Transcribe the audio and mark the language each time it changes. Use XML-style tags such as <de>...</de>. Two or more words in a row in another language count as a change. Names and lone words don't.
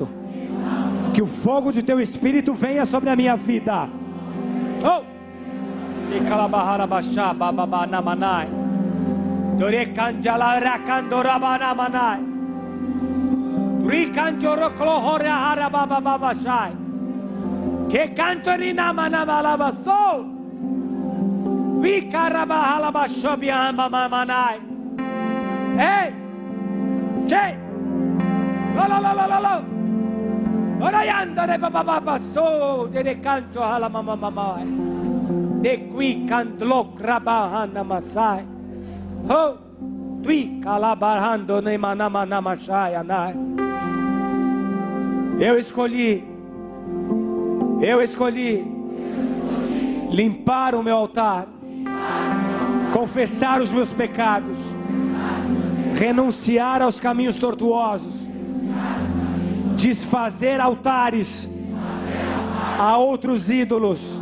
<pt>Que o fogo de Teu Espírito venha sobre a minha vida. Oh! Que canto ni nama nama lava so. Vi carabahala bashobiam mamanai. Hey, che. Lo. Ora yanda de baba so de canto hala mama. De qui cantlo krabahana masai. Ho, tui calabarando ne manama namashai anai. Eu escolhi limpar o meu altar, confessar os meus pecados, renunciar aos caminhos tortuosos, desfazer altares a outros ídolos.</pt>